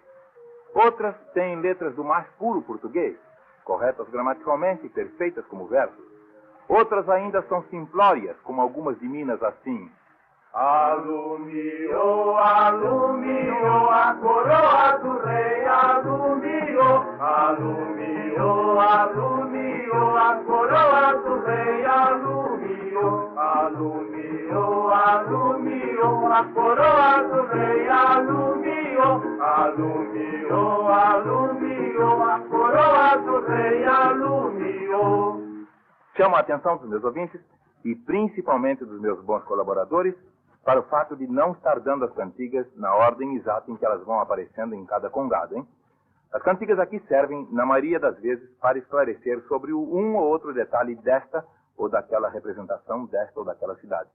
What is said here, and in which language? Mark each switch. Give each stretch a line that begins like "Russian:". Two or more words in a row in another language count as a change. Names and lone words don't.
Portuguese: Outras têm letras do mais puro português, corretas gramaticalmente e perfeitas como versos. Outras ainda são simplórias, como algumas de Minas assim. Alumiou, alumiou a coroa do rei, alumiou, alumiou, alumiou a coroa do rei, alumiou, alumiou, alumiou a coroa do rei, alumiou, alumiou, alumiou a coroa do rei, alumiou. Chamo a atenção dos meus ouvintes, e principalmente dos meus bons colaboradores, para o fato de não estar dando as cantigas na ordem exata em que elas vão aparecendo em cada congado, hein? As cantigas aqui servem, na maioria das vezes, para esclarecer sobre um ou outro detalhe desta ou daquela representação, desta ou daquela cidade.